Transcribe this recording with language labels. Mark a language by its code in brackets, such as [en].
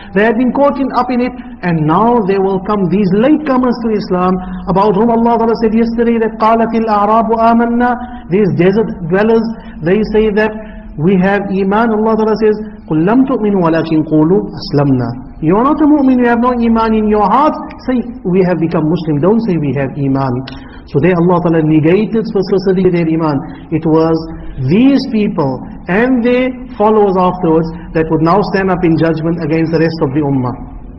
[en] They had been caught up in it, and now they will come, these latecomers to Islam, about whom Allah said yesterday that [ar] قَالَتِ الْأَعْرَابُ آمَنَّا, [en] these desert dwellers, they say that we have iman. Allah says, [ar] قُلْ لَمْ تُؤْمِنُوا وَلَكِنْ قُولُوا أَسْلَمْنَا. [en] You are not a mu'min, you have no iman in your heart. Say, we have become Muslim. Don't say we have iman. So there Allah Ta'ala negated specifically their iman. It was these people and their followers afterwards that would now stand up in judgment against the rest of the ummah.